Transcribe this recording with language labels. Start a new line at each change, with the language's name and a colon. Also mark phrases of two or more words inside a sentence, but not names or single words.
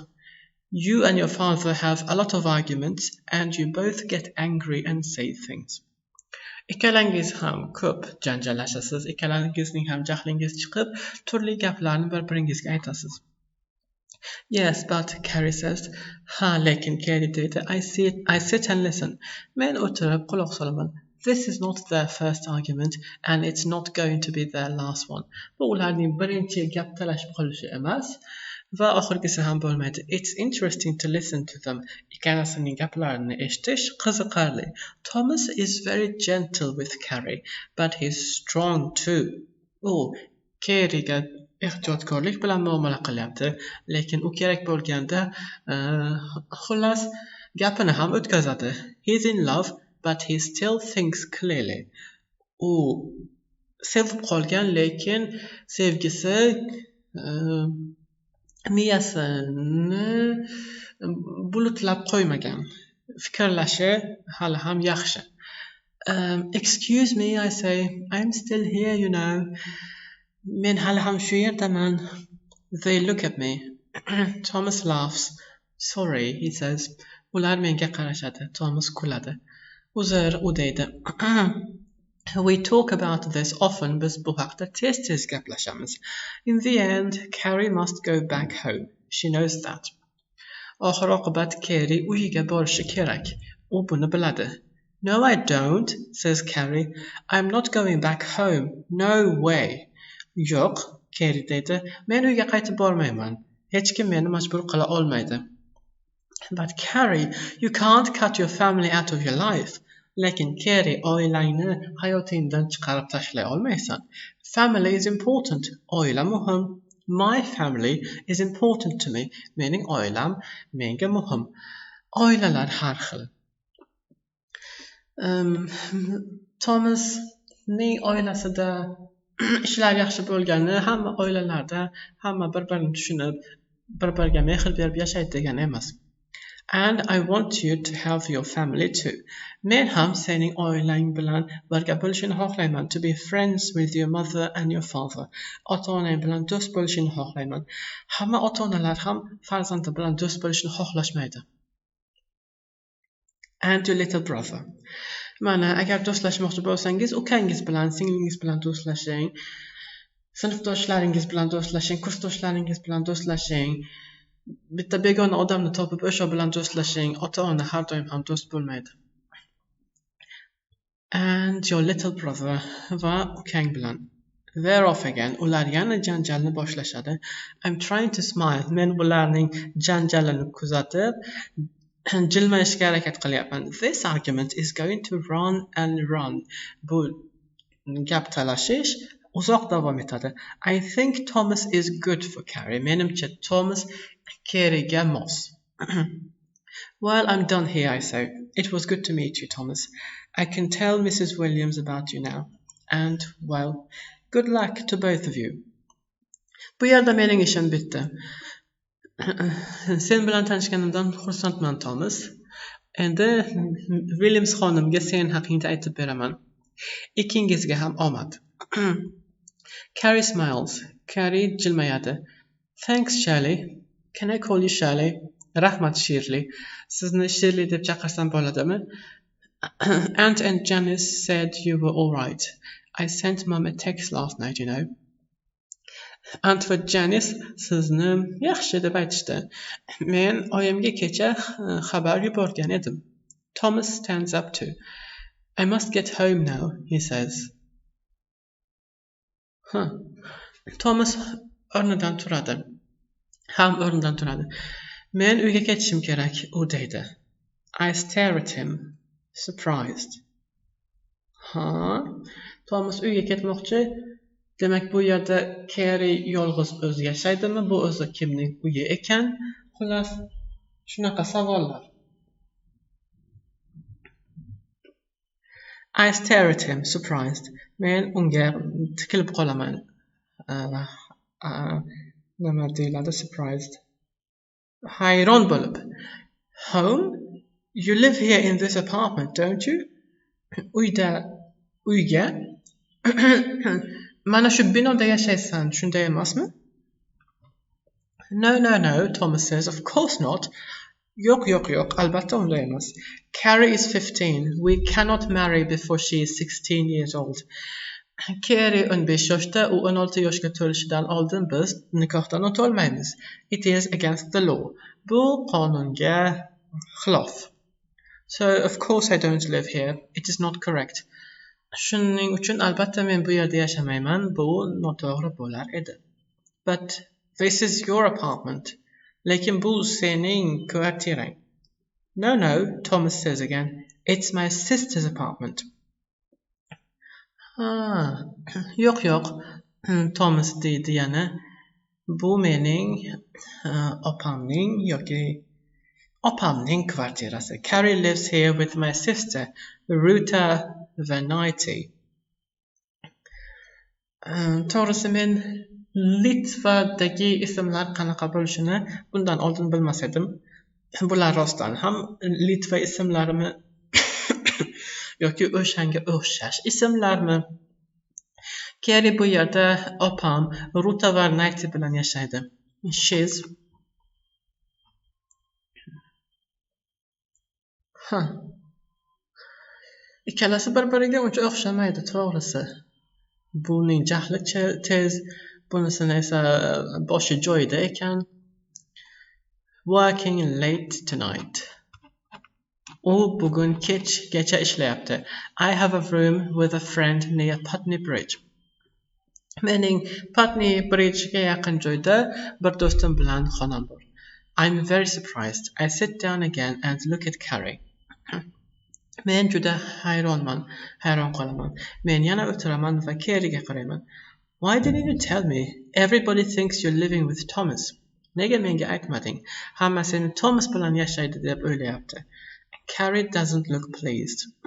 English: You and your father have a lot of arguments and you both get angry and say things.
Uzbek: Ikkalangiz ham ko'p janjallashasiz, ikkalangizning ham jahlingiz chiqib, turli gaplarni bir-biringizga aytasiz.
English: Yes, but Carrie says,
Uzbek: lekin Carrie deydi,
English: I sit and listen.
Uzbek: Men o'tirib quloq solaman.
English: This is not their first argument and it's not going to be their last one.
Uzbek: Bu ularning birinchi gap talashib qolishi emas. Va oxirgisi ham bo'lmaydi.
English: It's interesting to listen to them.
Uzbek: Ikkalasining gaplarini eshitish qiziqarli.
English: Thomas is very gentle with Carrie, but he's strong too.
Uzbek: U Kerryga ehtiyotkorlik bilan muomala qilyapti, lekin u kerak bo'lganda xullas gapini ham o'tkazadi.
English: He's in love, but he still thinks clearly.
Uzbek: U sevib qolgan, lekin sevgisi miyasini bulutlab qo'ymagan. Fikrlashi hali ham yaxshi.
English: Excuse me, I say, I'm still here, you know.
Uzbek: Men hali ham shu yerdaman.
English: They look at me. Thomas laughs. Sorry, he says.
Uzbek: Ular menga qarashadi. Thomas kuladi. Uzr, u deydi.
English: We talk about this often,
Uzbek: biz bu haqda tez gaplashamiz.
English: In the end, Carrie must go back home. She knows that.
Uzbek: Oxir oqibat Carrie uyiga borishi kerak. U buni biladi.
English: No, I don't, says Carrie. I'm not going back home. No way.
Uzbek: Yo'q, Carrie deydi. Men uyga qaytib bormayman. Hech kim meni majbur qila olmaydi.
English: But Carrie, you can't cut your family out of your life.
Uzbek: Lekin Carrie, oilangni hayotingdan chiqarib tashlay olmaysan.
English: Family is important.
Uzbek: Oila muhim.
English: My family is important to me.
Uzbek: Mening oilam menga muhim. Oilalar har xil. Thomasning oilasida ishlar yaxshi bo'lgani hamma oilalarda hamma bir-birini tushunib, bir-biriga mehr berib yashaydi degani emas.
English: And I want you to have your family too.
Uzbek: Men ham sening oilang bilan birga bo'lishini xohlayman.
English: To be friends with your mother and your father.
Uzbek: Ota-onang bilan do'st bo'lishini xohlayman. Hamma ota-onalar ham farzandi bilan do'st bo'lishini xohlashmaydi.
English: And your little brother.
Uzbek: Mana, agar do'stlashmoqchi bo'lsangiz, ukangiz bilan, singlingiz bilan do'stlashing. Sinfdoshlaringiz bilan do'stlashing, kursdoshlaringiz bilan do'stlashing. Bitta begona odamni topib o'sha bilan do'stlashing. Ota-ona har doim ham do'st bo'lmaydi.
English: And your little brother
Uzbek: va ukang bilan.
English: They're off again.
Uzbek: Ular yana janjalni boshlashadi.
English: I'm trying to smile.
Uzbek: Men ularning janjalini kuzatib jilmayishga harakat qilyapman.
English: This argument is going to run and run.
Uzbek: Bu gap talashish uzoq davom etadi.
English: I think Thomas is good for Carrie.
Uzbek: Menimcha Thomas Carrie'ga mos.
English: Well, I'm done here, I say. It was good to meet you, Thomas. I can tell Mrs. Williams about you now. And, well, good luck to both of you.
Uzbek: Bu yerda mening ishim bitdi. Sen bilan tanishganimdan xursandman, Thomas. Endi Williams xonimga sen haqingda aytib beraman. Ikkingizga ham omad.
English: Carrie smiles. Carrie jilmayadi. Thanks, Shirley. Can I call you Shirley?
Uzbek: Rahmat, Shirley. Sizni Shirley deb chaqirsam bo'ladimi?
English: Aunt and Janice said you were all right. I sent Mum a text last night, you know.
Uzbek: Aunt va Janice sizni yaxshi deb aytishdi. Men oyimga kecha xabar yuborgan edim.
English: Thomas stands up too. I must get home now, he says.
Uzbek: Thomas o'rnidan turadi. Men uyga ketishim kerak, u deydi. I stare at him, surprised. Thomas uyga ketmoqchi. Demak, bu yerda Carrie yolg'iz o'zi yashaydimi? Bu o'zi kimning uyi ekan? Xullas, shunaqa savollar.
English: I stare at him, surprised.
Uzbek: Men unga tikilib qolaman. Nima deyiladi, surprised. Hayron bo'lib.
English: Home? You live here in this apartment, don't you?
Uzbek: Uyga? Mana shu binoda yashaysan, shunday emasmi?
English: No, Thomas says. Of course not.
Uzbek: Yo'q, albatta unday emas.
English: Carrie is 15. We cannot marry before she is 16 years old.
Uzbek: Carrie 15 yoshda, u 16 yoshga to'lishidan oldin biz nikohdan o'tolmaymiz.
English: It is against the law.
Uzbek: Bu qonunga xilof.
English: So, of course I don't live here. It is not correct.
Uzbek: Shuning uchun albatta men bu yerda yashamayman, bu noto'g'ri bo'lar edi.
English: But this is your apartment.
Uzbek: Lekin bu sening kvartirang.
English: No, Thomas says again. It's my sister's apartment.
Uzbek: Yo'q. Thomas deydi yana. Bu mening opamning yoki opamning kvartirasi.
English: Carrie lives here with my sister, Ruta Venati.
Uzbek: To'g'risi men Litvadagi ismlar qanaqa bo'lishini bundan oldin bilmas edim. Bular rostdan ham Litva ismlarimi yoki o'shanga o'xshash ismlarmi? Carrie bu yerda opam Ruta Venati bilan yashaydi. She's ikkalasi bir-biriga uncha o'xshamaydi to'g'risi. Buning jahli tez, bunisini esa boshi joyida ekan.
English: Working late tonight.
Uzbek: U bugun kechgacha ishlayapti.
English: I have a room with a friend near Putney Bridge.
Uzbek: Mening Putney Bridge'ga yaqin joyda bir do'stim bilan xonam bor.
English: I'm very surprised. I sit down again and look at Carrie.
Uzbek: Men juda hayron qolaman. Men yana o'tiraman va Carrie'ga qarayman.
English: Why didn't you tell me? Everybody thinks you're living with Thomas.
Uzbek: Nega menga aytmading? Hamma seni Thomas bilan yashaydi deb o'ylayapti.
English: Carrie doesn't look pleased.